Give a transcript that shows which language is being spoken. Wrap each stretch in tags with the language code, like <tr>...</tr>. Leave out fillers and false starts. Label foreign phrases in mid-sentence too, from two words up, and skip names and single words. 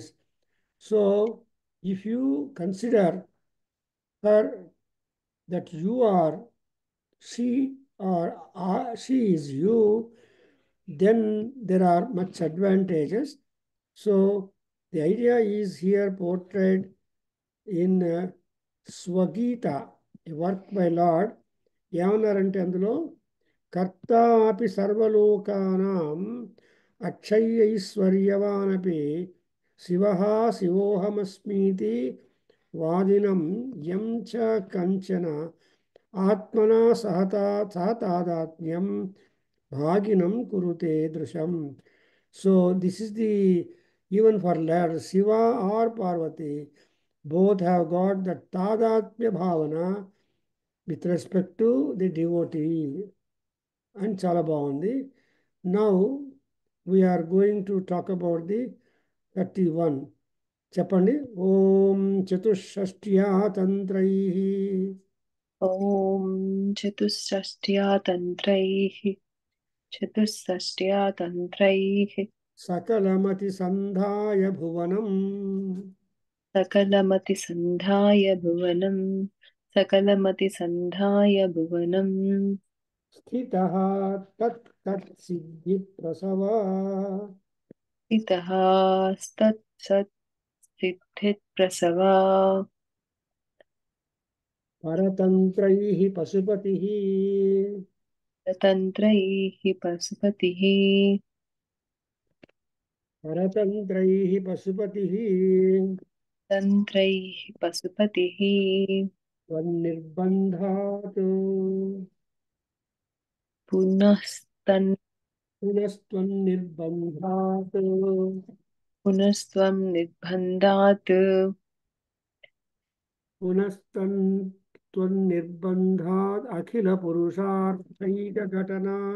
<en>So if you consider her that you are she, or she is you, then there are much advantages. So the idea is here portrayed in Swagita, a work by Lord.</en> <te>ఏమన్నారంటే అందులో</te> <sa>కర్తాపి సర్వలోకానాం అక్షయ్యైశ్వర్యవానపి శివ శివోహమస్మీతి వాదినం యం చ కంచన ఆత్మనా సహతాదాత్మ్యం భాగినం కురుతే దృశం.</sa> <en>So this is the, even for Lord Shiva or Parvati, both have got the</en> <sa>तादात्म्य भावना</sa> <en>with respect to the devotee.</en> <te>And చాలా బాగుంది.</te> <en>Now we are going to talk about the 31.</en> <sa>చెప్పండి. ఓం చతుషష్ట్యా తంత్రై ॐ चतुष्षष्ट्या तन्त्रैः సకలమతి సంధాయ భువనం सकलमतिसन्धाय भुवनं స్థితః తత్ సిద్ధి ప్రసవ स्थितः तत्सत्सिद्धिप्रसवा పరతంత్రైః పశుపతిః तन्त्रैः पशुपतिः పరతంత్రైః పశుపతిః तन्त्रैः पशुपतिः త్వన్నిర్బంధాత్ పునస్త్వన్నిర్బంధాత్ पुनस्त्वं निर्बन्धात् పునస్త్వన్నిర్బంధాత్ అఖిల పురుషార్థైక ఘటనా</sa>